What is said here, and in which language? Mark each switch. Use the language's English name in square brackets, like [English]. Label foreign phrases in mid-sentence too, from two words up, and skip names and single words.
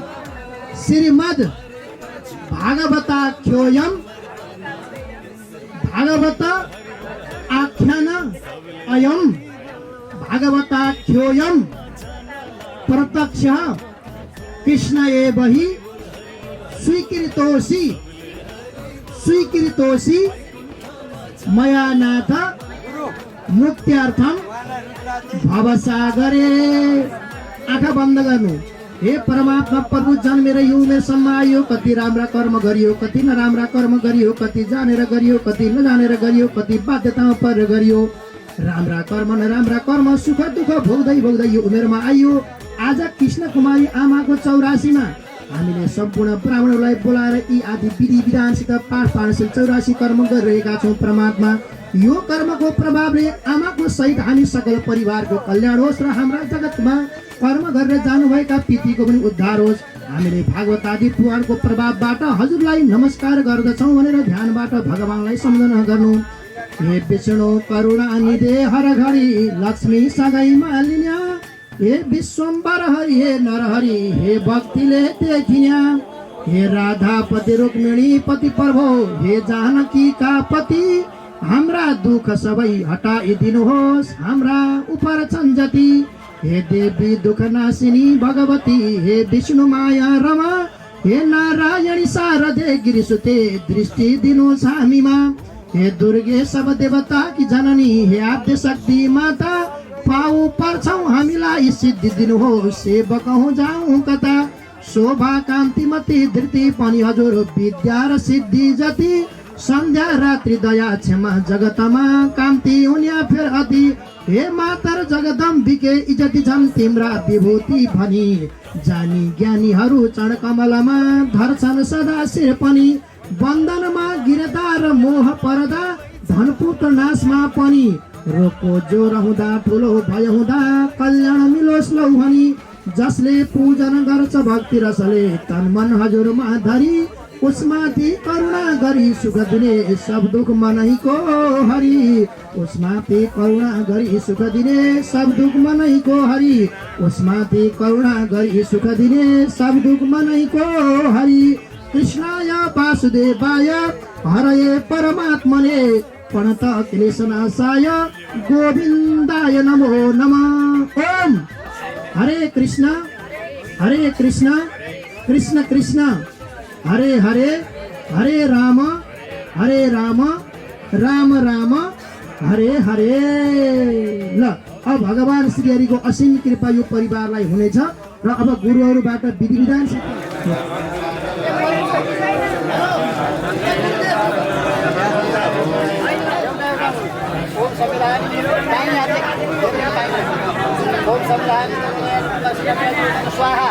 [Sanskrit] श्रीमद् भागवताख्योऽयं भागवत आख्यान अयं भागवताख्योऽयं प्रत्यक्ष कृष्ण एव हि स्वीकृतोऽसि मया नाथ मुक्त्यार्थम भवसागरे। [Nepali] आँखा बन्द गर्नु। हे परमात्मा प्रभु, जन्मेर यो उमेरसम्म आयो, कति राम्रा कर्म गरियो, कति नराम्रा कर्म गरियो, कति जानेर गरियो, कति नजानेर गरियो, कति बाध्यतामा परेर गरियो। राम्रा कर्म नराम्रा कर्म सुख दुःख भोग्दै भोग्दै यो उमेरमा आइयो। आज कृष्ण कुमारी आमाको 84मा हामीले सम्पूर्ण ब्राह्मणहरूलाई बोलाएर यी आदि विधि विधानसित पाठ पाठशील 84 कर्म गरिरहेका छौँ। परमात्मा, यो कर्मको प्रभावले आमाको सहित हामी सकल परिवारको कल्याण होस् र हाम्रा जगतमा कर्म गरेर जानुभएका पितृको पनि उद्धार होस्। हामीले भागवत आदि पुराणको प्रभावबाट हजुरलाई नमस्कार गर्दछौँ भनेर ध्यानबाट भगवानलाई सम्झना गर्नु। हे विष्णु करुणानिधे हर घडी लक्ष्मी सगाई मालिन्या, हे विश्वम्बर हरि हे नरहरि हे भक्तिले देखिन्या, हे राधापति रुक्मिणी पति प्रभो हे जानकी का पति, हाम्रा दुःख सबै हटाइदिनुहोस् हाम्रा उपर छन् जति। हे देवी दुःख नाशिनी भगवती हे विष्णु माया रमा, हे नारायणी शारदे गिरिसुते दृष्टि दिनुहोस् हामीमा। हे दुर्गे सब देवता की जननी हे आद्य शक्ति माता, पाउ पर्छौँ हामीलाई सिद्धि दिनुहोस् सेवक हौँ जाउँ कता। शोभा कान्तिमती धृति पनि हजुर विद्या र सिद्धि जति, सन्ध्या रात्रि दया क्षमा जगतमा कान्ति उन्या फेर अति। हे मातर जगदम्बिके इज्जति छन् तिम्रा विभूति भनी, जानी ज्ञानीहरू चरण कमलमा धर्छन् सदा शिर पनि। बन्धनमा गिरदार मोह पर्दा धनपुट नाशमा पनि, रोको जो रहँदा ठुलो भय हुँदा कल्याण मिलोस् लौ भनी। जसले पूजन गर्छ भक्ति रसले तन मन हजुरमा धरी, उसमाथि करुणा गरी सुख दिने सब दुख मनैको हरि। उसमाथि करुणा गरी सुख दिने सब दुख मनैको हरि। उसमाथि करुणा गरी सुख दिने सब दुख मनैको हरि। [Sanskrit] कृष्णाय वासुदेवाय हरये परमात्मने, प्रणत क्लेशनाशाय गोविन्दाय नमो नमः। ओम हरे कृष्ण कृष्ण कृष्ण हरे हरे, हरे राम राम राम हरे हरे। [Nepali] ल अब भगवान श्री हरिको असीम कृपा यो परिवारलाई हुनेछ र अब गुरुहरूबाट विधि विधान स्वाहा।